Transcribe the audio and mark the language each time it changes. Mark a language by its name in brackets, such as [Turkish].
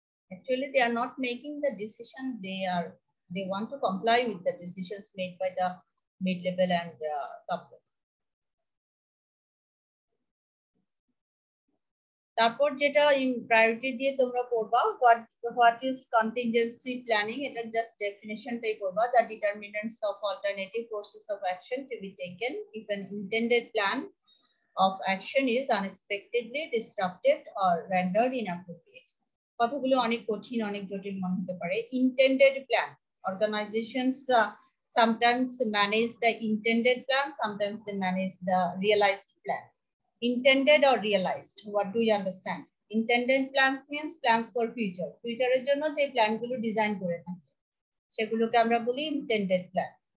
[English] Actually, they are not making the decision. They want to comply with the decisions made by the mid-level and top level. [Bangla] তারপর যেটা priority দিয়ে তোমরা পড়বা, [English] what is contingency planning, [Bangla] এটা just ডেফিনিশনটাই পড়বা। [English] the determinants of alternative courses of action to be taken if an intended plan of action is unexpectedly disrupted or rendered inappropriate. [Bangla] কথাগুলো অনেক কঠিন, অনেক জটিল মনে হতে পারে। [English] intended plan, organizations sometimes manage the intended plan, sometimes they manage the realized plan. Intended or realized, what do you understand? Intended plans means plans for future. [Bangla] Future এর জন্য যে প্ল্যান গুলো ডিজাইন করে থাকে সেগুলোকে আমরা বলি intended plan.